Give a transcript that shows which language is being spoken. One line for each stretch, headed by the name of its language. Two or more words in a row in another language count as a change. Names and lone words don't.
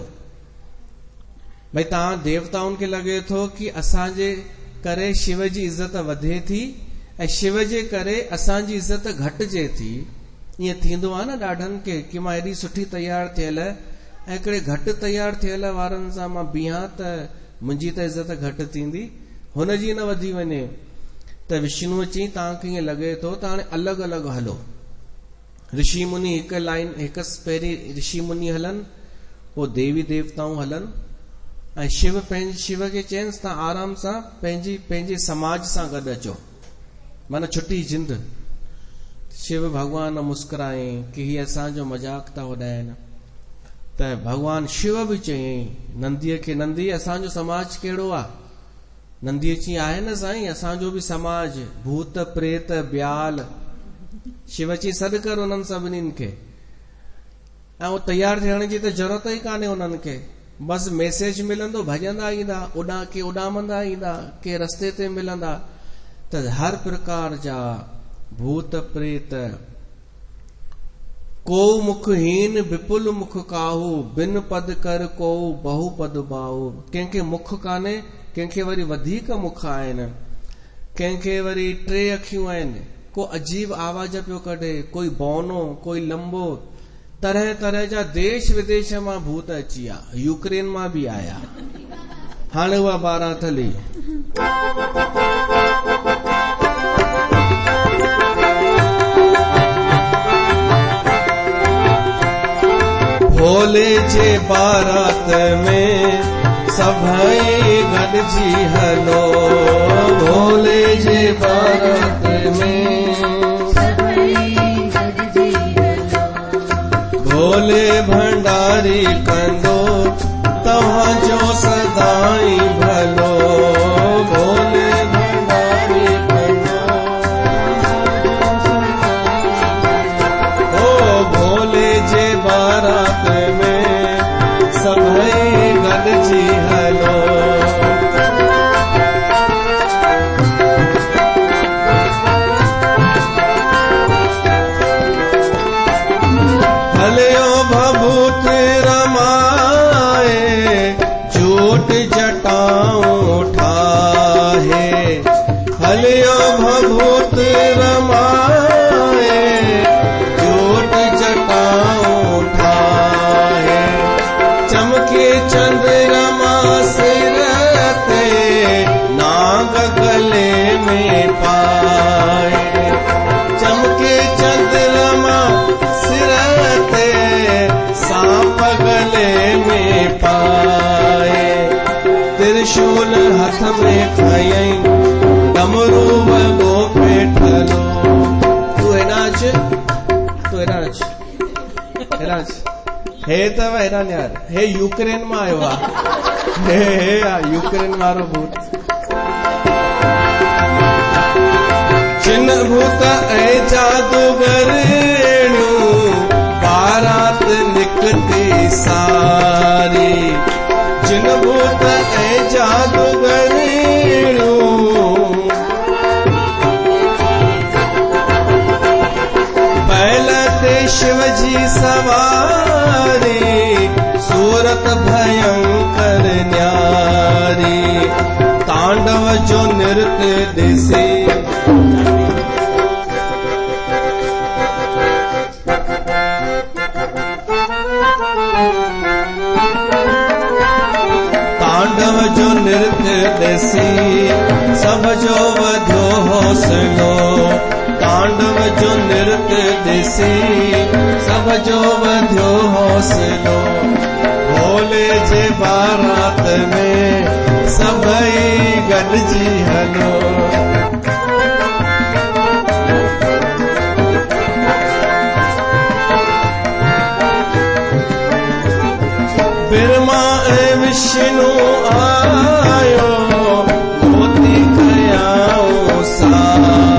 Sindhi: भई तव्हां देवताउनि खे लॻे थो कि असांजे करे शिव जी इज़त वधे थी ऐं शिव जे करे असांजी इज़त घटिजे थी। ईअं थींदो आहे न ॾाढनि खे कि मां हेॾी सुठी तयार थियल ऐं हिकिड़े घटि तयार थियल वारनि सां मां बीहां त मुंहिंजी त इज़त घटि थींदी, हुनजी न वधी वञे। त विष्णु चई तव्हांखे ईअं लॻे थो त हाणे अलॻि अलॻि हलो। ऋषि मुनि हिकु लाइन हिकु पहिरीं ऋषि मुनि हलनि, पोइ देवी देवताऊं हलनि ऐं शिव खे चइनिसि तव्हां आराम सां पंहिंजे समाज सां गॾु अचो, माना छुटी जिंद। शिव भगवान मुस्कुराए कि हीअ असांजो मजाक था उॾाइनि। त भगवान शिव बि चयईं नंदीअ खे, नंदी असांजो समाज कहिड़ो आहे? नंदीअ चई आहे न साईं, असांजो बि समाज भूत प्रेत ब्याल। शिव चई सॾु कर उन्हनि सभिनीनि खे, ऐं उहो तयार थियण जी त ज़रूरत ई कान्हे उन्हनि खे। बसि मैसेज मिलंदो, भॼंदा ईंदा, के उॾामंदा ईंदा, के रस्ते ते मिलंदा। त हर प्रकार जा भूत प्रेत,
Awadhi: को मुखहीन विपुल मुख काहू, बिन पद कर को बहु पद बाहू।
Sindhi: कंहिंखे मुख कान्हे, कंहिंखे वरी वधीक मुख आहिनि, कंहिंखे वरी 3 अखियूं आहिनि, को अजीब आवाज पियो कढे, कोई बौनो, कोई लंबो। तरह तरह जा देश विदेश मां भूत अची विया, यूक्रेन मां बि आया। हाणे उहा बारात हली। भोले जे बारात में सभई गॾिजी हलो, भोले जे बारात में सभई गॾिजी हलो। भोले भंडारी कंदो तव्हांजो सदाई भलो, भोले भंडारी कंदो। ओ भोले जे बारात में सभई गॾिजी हलो। हलियो भभूत रमाए, झूठ जटाऊं ठाहे। हलियो भभूत रमाए, झूठ जटाऊं ठाहे। चमके चंद्रमा सिर ते, नाग गले में पाए। चमके चंद्रमा सिर ते, सांप गले में पाए। त्रिशूल हथ में खयईं, डमरू वॻो पेठलो। तू हेनाच हे तव हैरान यार, हे यूक्रेन मां आयो आहे, हे यूक्रेन वारो भूत। जिन भूत ऐं जादूगरड़ियूं, बारात निकती सारी। जिन भूत ऐं जादूगरड़ियूं, बैल ते शिव जी सवारी। सूरत भयंकर न्यारी, तांडव जो नृत्य ॾिसी। तांडव जो नृत्य ॾिसी, सब जो वधियो हौसलो। तांडव जो नृत्य ॾिसी, सब जो वधियो हौसलो। भोले जे बारात में सभई गॾिजी हलो। ब्रह्मा ऐं विष्णु आयो, मोती कयाऊं सायो।